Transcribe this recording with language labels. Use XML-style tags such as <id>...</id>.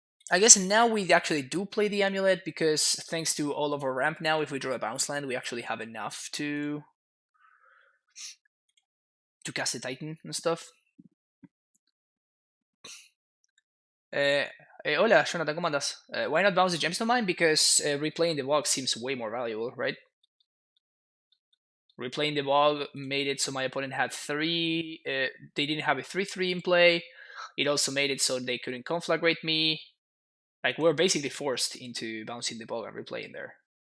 <en>I guess now we actually do play the amulet, because thanks to all of our ramp now, if we draw a bounce land, we actually have enough to cast the Titan and stuff.</en> <es>Hola, Jonathan, ¿cómo andas?</es> <en>Why not bounce the Gemstone Mine? Because replaying the Bog seems way more valuable, right? Replaying the Bog made it so my opponent had 3. They didn't have a 3/3 in play. It also made it so they couldn't conflagrate me. Like, we're basically forced into bouncing the Bog and replaying there.</en>